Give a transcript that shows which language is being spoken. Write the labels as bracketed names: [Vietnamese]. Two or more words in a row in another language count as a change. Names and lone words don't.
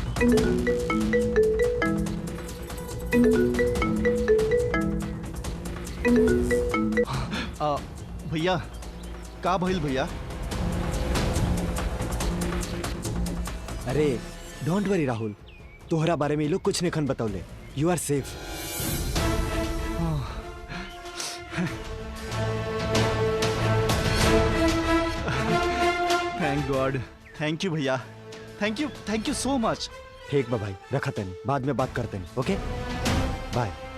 [Bhojpuri] भैया का भइल भैया? अरे [English] don't worry [Bhojpuri] राहुल, तोहरा बारे में ये लोग कुछ नहीं खन बतौले। [English] You are safe. Thank God. Thank you भैया, thank you so much। [Bhojpuri] ठीक बा भाई, रखा तनी, बाद में बात करते हैं। [English] Okay bye.